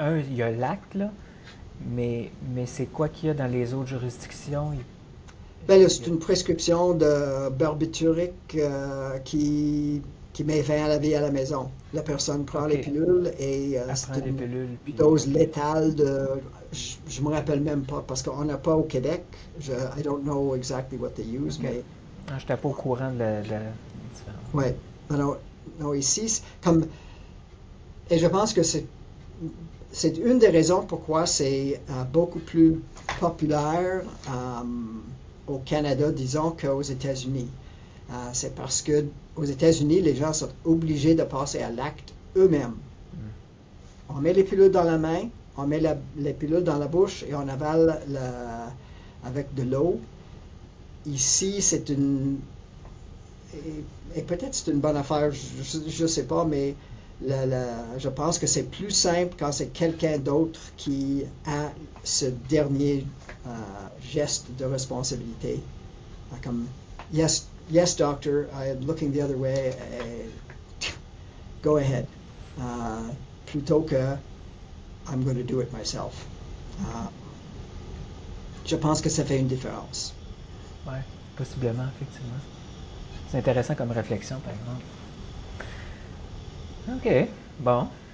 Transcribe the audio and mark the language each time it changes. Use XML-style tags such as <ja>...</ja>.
<fr>Il y a l'acte, là, mais c'est quoi qu'il y a dans les autres juridictions? Là, c'est une prescription de barbiturique qui met fin à la vie à la maison. La personne prend les pilules et c'est une dose létale de... Je me rappelle même pas parce qu'on n'a pas au Québec.</fr> <en>I don't know exactly what they use,</en> <fr>mais... je n'étais pas au courant de la différence. Oui. Non, ici, comme... Et je pense que c'est une des raisons pourquoi c'est beaucoup plus populaire au Canada, disons, qu'aux États-Unis. C'est parce que aux États-Unis, les gens sont obligés de passer à l'acte eux-mêmes. On met les pilules dans la main, on met les pilules dans la bouche et on avale avec de l'eau. Ici, c'est une... Et peut-être c'est une bonne affaire, je ne sais pas, mais je pense que c'est plus simple quand c'est quelqu'un d'autre qui a ce dernier geste de responsabilité. Comme,</fr> <en>yes, doctor, I'm looking the other way, go ahead.</en> <fr>Plutôt que</fr> <en>I'm going to do it myself.</en> <fr>Je pense que ça fait une différence. Oui, possiblement, effectivement. C'est intéressant comme réflexion, par exemple. OK, bon.</fr>